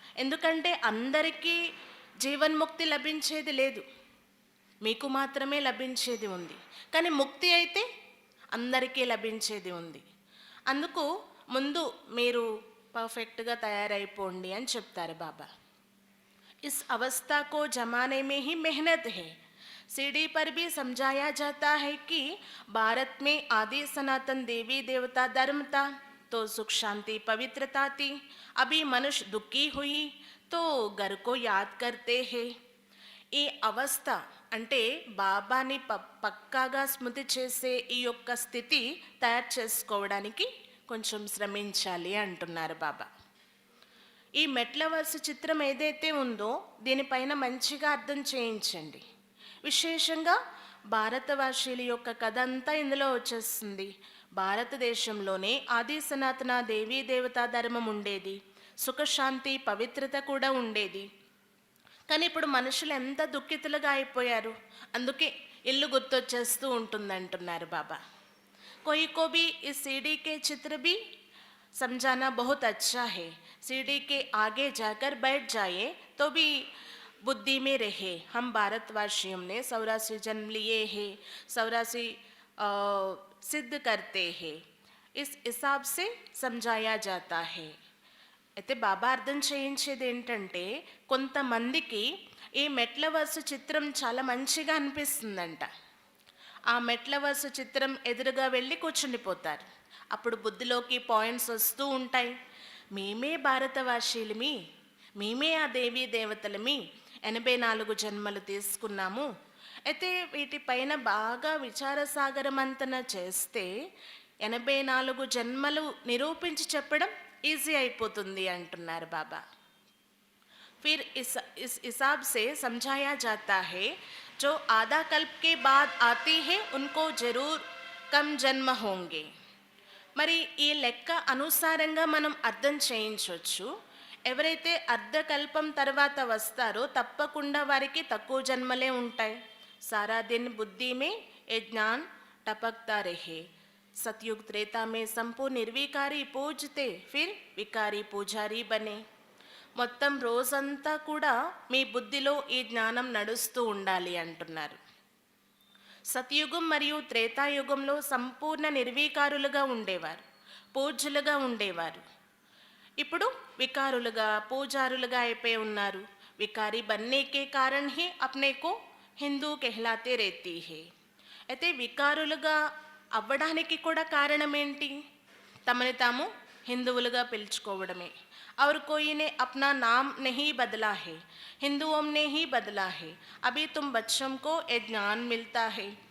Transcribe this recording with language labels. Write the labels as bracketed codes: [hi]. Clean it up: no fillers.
[te] ఎందుకంటే అందరికీ జీవన్ముక్తి లభించేది లేదు, మీకు మాత్రమే లభించేది ఉంది. కానీ ముక్తి అయితే అందరికీ లభించేది ఉంది. అందుకు ముందు మీరు పర్ఫెక్ట్గా తయారైపోండి అని చెప్తారు బాబా. [hi] इस अवस्था को जमाने में ही मेहनत है. सीढ़ी पर भी समझाया जाता है कि भारत में आदि सनातन देवी देवता धर्म था तो सुख शांति पवित्रता थी. अभी मनुष्य दुखी हुई तो घर को याद करते हैं. [te] ఈ అవస్థ అంటే బాబాని పక్కాగా స్మృతి చేసే ఈ యొక్క స్థితి తయారు చేసుకోవడానికి కొంచెం శ్రమించాలి అంటున్నారు బాబా. ఈ మెట్ల వరుస చిత్రం ఏదైతే ఉందో దీనిపైన మంచిగా అర్థం చేయించండి. విశేషంగా భారతవాసీల యొక్క కథ అంతా ఇందులో వచ్చేస్తుంది. భారతదేశంలోనే ఆది సనాతన దేవీ దేవతా ధర్మం ఉండేది, సుఖశాంతి పవిత్రత కూడా ఉండేది. కానీ ఇప్పుడు మనుషులు ఎంత దుఃఖితులుగా అయిపోయారు. అందుకే ఇల్లు గుర్తొచ్చేస్తూ ఉంటుంది అంటున్నారు బాబా. [hi] कोई को भी इस सीढ़ी के चित्र भी समझाना बहुत अच्छा है. सीढ़ी के आगे जाकर बैठ जाए तो भी बुद्धि में रहे. हम भारतवासियों ने 84 जन्म लिए हैं, 84 सिद्ध करते हैं. इस हिसाब से समझाया जाता है. [te] అయితే బాబా అర్థం చేయించేది ఏంటంటే, కొంతమందికి ఈ మెట్ల వరుస చిత్రం చాలా మంచిగా అనిపిస్తుందంట. ఆ మెట్ల వరుస చిత్రం ఎదురుగా వెళ్ళి కూర్చుండిపోతారు. అప్పుడు బుద్ధిలోకి పాయింట్స్ వస్తూ ఉంటాయి. మేమే భారతవాసీలమి, మేమే ఆ దేవీ దేవతలమి, 84 జన్మలు తీసుకున్నాము. అయితే వీటిపైన బాగా విచారసాగరమంతన చేస్తే 84 జన్మలు నిరూపించి చెప్పడం ఈజీ అయిపోతుంది అంటున్నారు బాబా. [hi] फिर इस हिसाब से समझाया जाता है, जो आधा कल्प के बाद आती है उनको जरूर कम जन्म होंगे. [te] మరి ఈ లెక్క అనుసారంగా మనం అర్థం చేయించవచ్చు. ఎవరైతే అర్ధకల్పం తర్వాత వస్తారో తప్పకుండా వారికి తక్కువ జన్మలే ఉంటాయి. [hi] సారా దిన్ బుద్ధి మే ఏ జ్ఞాన్ టపక్తా రహే. सतयुग त्रेता में संपूर्ण निर्विकारी पूजते फिर विकारी పూజారి బనే. [te] మొత్తం రోజంతా కూడా మీ బుద్ధిలో ఈ జ్ఞానం నడుస్తూ ఉండాలి అంటున్నారు. సత్యుగం మరియు త్రేతాయుగంలో సంపూర్ణ నిర్వికారులుగా ఉండేవారు, పూజ్యులుగా ఉండేవారు. ఇప్పుడు వికారులుగా పూజారులుగా అయిపోయి ఉన్నారు. [hi] వికారి బన్నే కే కారణ్ హీ అప్నే కో హిందూ కెహ్లాతే రేతీ హే. [te] అయితే వికారులుగా అవ్వడానికి కూడా కారణం ఏంటి? తమని తాము హిందువులుగా పిలుచుకోవడమే. [hi] और कोई ने अपना नाम नहीं बदला है, हिंदुओं ने ही बदला है. अभी तुम बच्चों को ये ज्ञान मिलता है.